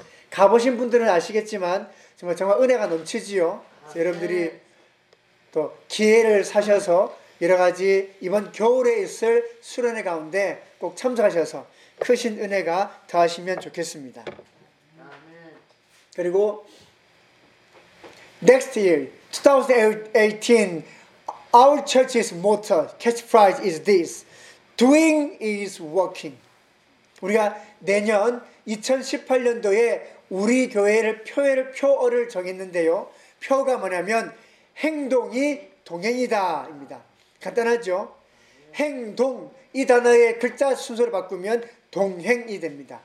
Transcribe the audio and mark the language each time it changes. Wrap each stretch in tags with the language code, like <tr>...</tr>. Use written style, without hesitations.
<ko>가보신 분들은 아시겠지만 정말 은혜가 넘치지요. 여러분들이 또 기회를 사셔서 여러 가지 이번 겨울에 있을 수련회 가운데 꼭 참석하셔서 크신 은혜가 더하시면 좋겠습니다. 그리고</ko> <en>Next year, 2018, our church's motto, catchphrase is this. Doing is working.</en> <ko>우리가 내년 2018년도에 우리 교회를 표어를 정했는데요. 표어가 뭐냐면 행동이 동행이다 입니다. 간단하죠? 행동, 이 단어의 글자 순서를 바꾸면 동행이 됩니다.</ko>